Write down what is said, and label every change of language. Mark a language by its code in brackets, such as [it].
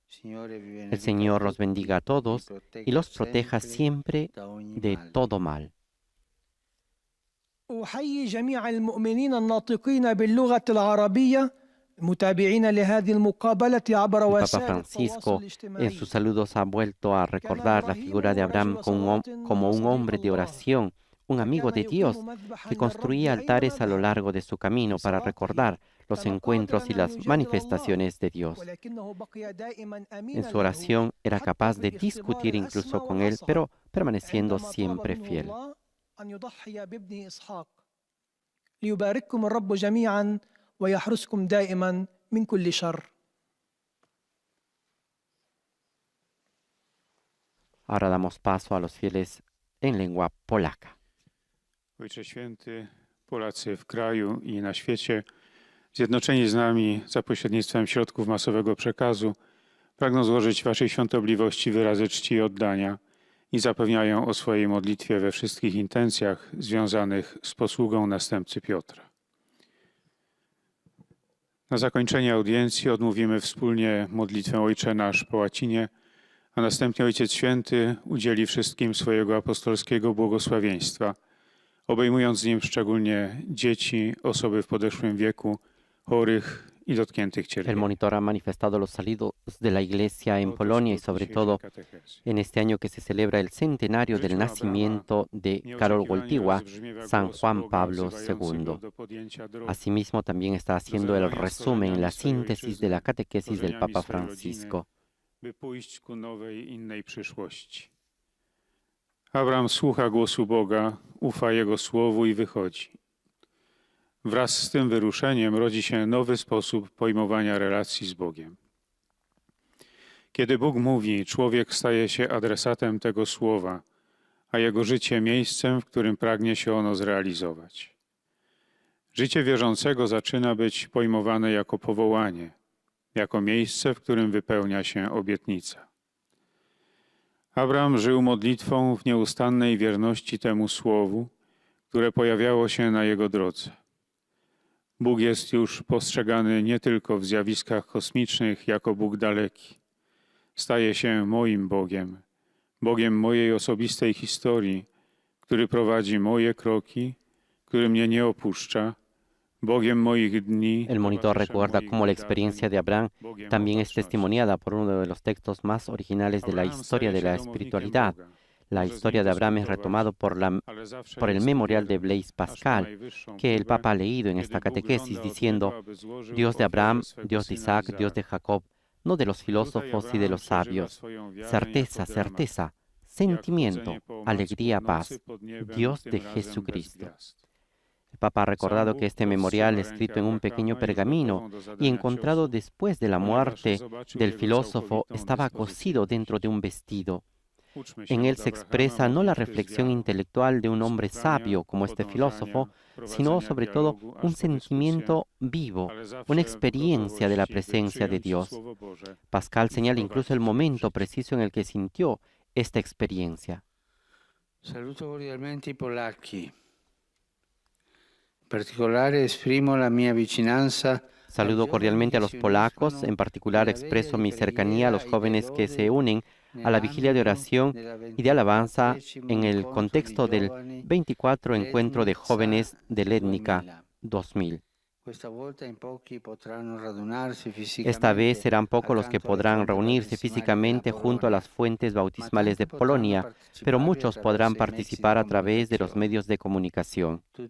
[es] El Señor los bendiga a todos y los proteja siempre de todo mal. [ar] أحيي جميع المؤمنين الناطقين باللغة العربية متابعين لهذه المقابلة عبر [es] El Papa [ar] وسائل [es] Francisco [ar] التواصل [es] en [ar] الاجتماعي. [es] sus saludos ha vuelto a recordar la figura de Abraham como un hombre de oración, un amigo de Dios, que construía altares a lo largo de su camino para recordar los encuentros y las manifestaciones de Dios. En su oración era capaz de discutir incluso con Él, pero permaneciendo siempre fiel. [ar] ليبارككم الرب جميعا ويحرسكم دائما من كل شر. [es] Ahora damos paso a los fieles en lengua polaka. [pl] Ojcze Święty, Polacy w kraju i na świecie, zjednoczeni z nami za pośrednictwem środków masowego przekazu, pragną złożyć Waszej świątobliwości wyrazy czci i oddania i zapewniają o swojej modlitwie we wszystkich intencjach związanych z posługą następcy Piotra. Na zakończenie audiencji odmówimy wspólnie modlitwę Ojcze Nasz po łacinie, a następnie Ojciec Święty udzieli wszystkim swojego apostolskiego błogosławieństwa, obejmując nim szczególnie dzieci, osoby w podeszłym wieku, chorych y dotkniętych [es] El [pl] cierpieniem. [es] monitor ha manifestado los saludos de la Iglesia en Polonia y sobre todo en este año que se celebra el centenario del nacimiento de Karol Wojtyła, San Juan Pablo II. Asimismo, también está haciendo el resumen, la síntesis de la catequesis del Papa Francisco. [pl] By pójść ku nowej, innej przyszłości. Abraham słucha głosu Boga, ufa Jego słowu i wychodzi. Wraz z tym wyruszeniem rodzi się nowy sposób pojmowania relacji z Bogiem. Kiedy Bóg mówi, człowiek staje się adresatem tego słowa, a jego życie miejscem, w którym pragnie się ono zrealizować. Życie wierzącego zaczyna być pojmowane jako powołanie, jako miejsce, w którym wypełnia się obietnica. Abraham żył modlitwą w nieustannej wierności temu słowu, które pojawiało się na jego drodze. Bóg jest już postrzegany nie tylko w zjawiskach kosmicznych jako Bóg daleki. Staje się moim Bogiem, Bogiem mojej osobistej historii, który prowadzi moje kroki, który mnie nie opuszcza, Bogiem moich dni. [es] El monitor recuerda cómo la experiencia de Abraham también es testimoniada por uno de los textos más originales de la historia de la espiritualidad. La historia de Abraham es retomado por el memorial de Blaise Pascal, que el Papa ha leído en esta catequesis, diciendo, Dios de Abraham, Dios de Isaac, Dios de Jacob, no de los filósofos y de los sabios. Certeza, certeza, sentimiento, alegría, paz. Dios de Jesucristo. El Papa ha recordado que este memorial, escrito en un pequeño pergamino y encontrado después de la muerte del filósofo, estaba cosido dentro de un vestido. En él se expresa no la reflexión intelectual de un hombre sabio como este filósofo, sino sobre todo un sentimiento vivo, una experiencia de la presencia de Dios. Pascal señala incluso el momento preciso en el que sintió esta experiencia. [it] Saluto cordialmente i polacchi. In particolare esprimo la mia vicinanza. [es] Saludo cordialmente a los polacos, en particular expreso mi cercanía a los jóvenes que se unen a la vigilia de oración y de alabanza en el contexto del 24 Encuentro de Jóvenes de Létnica 2000. Esta vez serán pocos los que podrán reunirse físicamente junto a las fuentes bautismales de Polonia, pero muchos podrán participar a través de los medios de comunicación.